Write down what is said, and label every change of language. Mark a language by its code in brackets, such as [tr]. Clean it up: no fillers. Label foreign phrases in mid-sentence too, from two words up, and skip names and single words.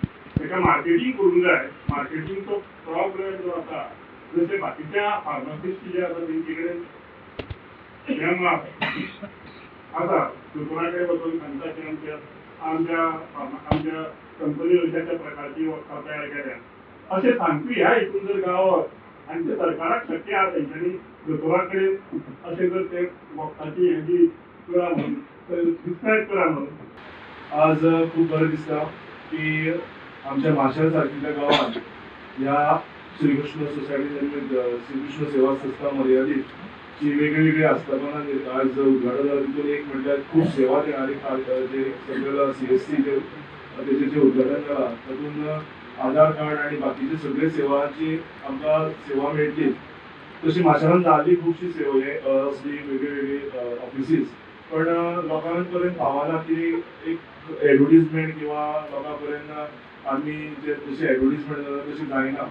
[kok] ताका मार्केटींग करूंक जाय. मार्केटींगचो प्रॉब्लेम जो आसा जशे बाकीच्या फार्मासिस्ट जे आसा तेंचे कडेन आसा दोतोरा कडेन वचून सांगता की आमच्या कंपनी अशा प्रकारची वखदां तयार केल्या अशें सांगपी ह्या हितून जर गावत आनी ते सरकाराक शक्य आसा तेंच्यांनी दोतोरा कडेन अशें जर ते वखदाची हेजी करा म्हणून डिस्क्रायब करा म्हणून. आज खूप बरं दिसता की आमच्या माशेल सारकिल्ल्या गावात ह्या श्रीकृष्ण सोसायटी श्रीकृष्ण सेवा संस्था मर्यादित जी वेगळी आस्थापना आज उद्घाटन झालं. तितून एक म्हटल्यार खूप सेवा देणारी जे सगळं CSC जे उद्घाटन जाला तातूंत आधार कार्ड आणि बाकीचे सगळे सेवांची आमकां सेवा मेळटली. तशी माशेलांत जाल्ली खुबशी सेवा हे असली वेगळी ऑफिसीस पण लोकां पर्यंत पावना की एक एडवर्टिजमेंट किंवा लोकां पर्यंत आमी जे तशी एडवर्टिजमेंट जाता तशी जायना.